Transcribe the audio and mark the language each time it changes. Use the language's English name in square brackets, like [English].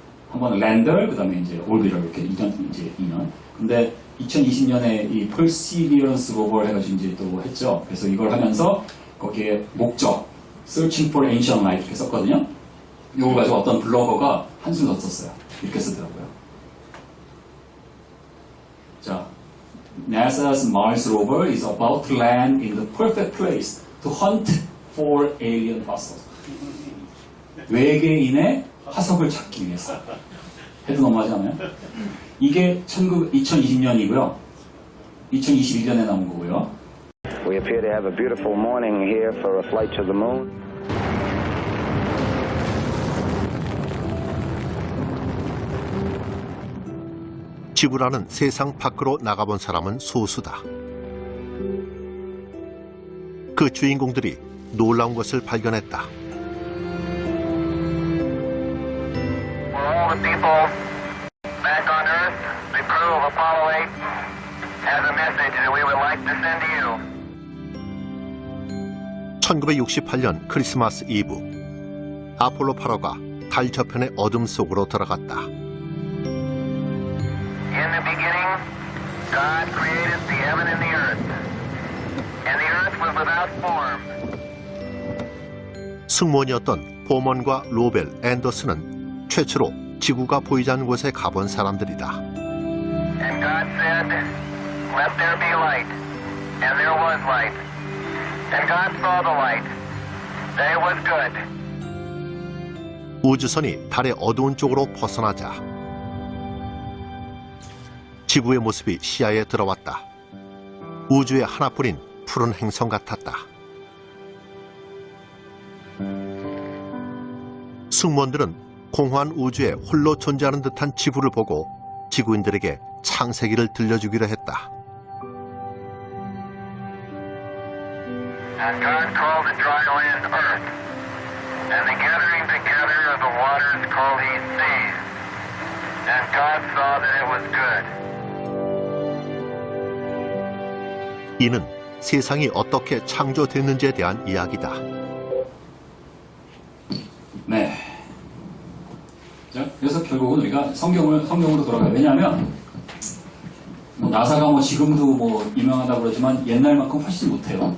[Korean] 한 번은 랜더, 그 다음에 이제 올비럴 이렇게 2년. 근데 2020년에 이 퍼시비어런스 로버를 해가지고 이제 또 했죠. 그래서 이걸 하면서 거기에 목적, [English] Searching for Ancient Life [Korean] 이렇게 썼거든요. 이걸 가지고 어떤 블로거가 한숨 더 썼어요. 이렇게 쓰더라고요. 자, [English] NASA's Mars rover is about to land in the perfect place to hunt for alien fossils. [Korean] 외계인의 화석을 찾기 위해서. 해도 너무하지 않아요? 이게 2020년이고요. 2021년에 나온 거고요. [English] We appear to have a beautiful morning here for a flight to the moon. [Korean] 지구라는 세상 밖으로 나가본 사람은 소수다. 그 주인공들이 놀라운 것을 발견했다. [English] For all the people back on Earth, the crew of Apollo 8 has a message that we would like to send to you. [Korean] 1968년 크리스마스 이브, 아폴로 8호가 달 저편의 어둠 속으로 들어갔다. [English] In the beginning, God created the heaven and the earth. And the earth was without form. [Korean] 승무원이었던 보먼과 로벨, 앤더슨은 최초로 지구가 보이지 않는 곳에 가본 사람들이다. [English] And God said, let there be light. And there was light. And God saw the light. That it was good. [Korean] 우주선이 달의 어두운 쪽으로 벗어나자 지구의 모습이 시야에 들어왔다. 우주의 하나뿐인 푸른 행성 같았다. 승무원들은 공허한 우주에 홀로 존재하는 듯한 지구를 보고 지구인들에게 창세기를 들려주기로 했다. [English] And God called the dry land earth, and the gathering together of the waters called he seas. And God saw that it was good. [Korean] 이는 세상이 어떻게 창조됐는지에 대한 이야기다. 네. 자, 그래서 결국은 우리가 성경으로 돌아가요. 왜냐하면 뭐 나사가 뭐 지금도 뭐 유명하다고 그러지만 옛날만큼 훨씬 못해요.